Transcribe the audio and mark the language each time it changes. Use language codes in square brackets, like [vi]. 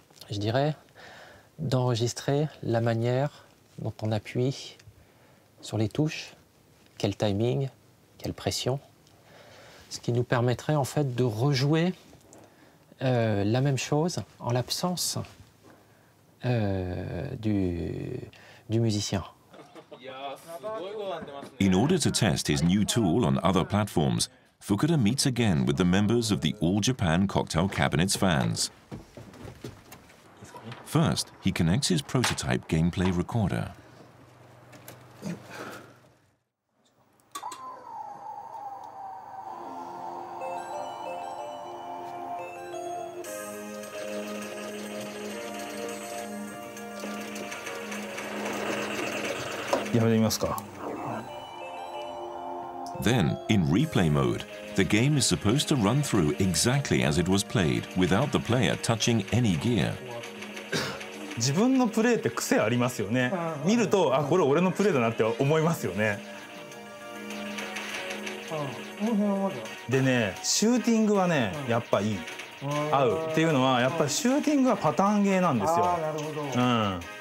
[fr] je dirais, d'enregistrer la manière dont on appuie sur les touches, quel timing, quelle pression, ce qui nous permettrait en fait de rejouer la même chose en l'absence du musicien. [en] In order to test his new tool on other platforms, Fukuda meets again with the members of the All Japan Cocktail Cabinets fans. First, he connects his prototype gameplay recorder. Then, in replay mode, the game is supposed to run through exactly as it was played without the player touching any gear. [ja] 自分のプレーって癖ありますよね。見ると、あ、これ俺のプレーだなって思いますよね。でね、シューティングはね、やっぱいい。合うっていうのは、やっぱりシューティングはパターンゲーなんですよ。なるほど。うん。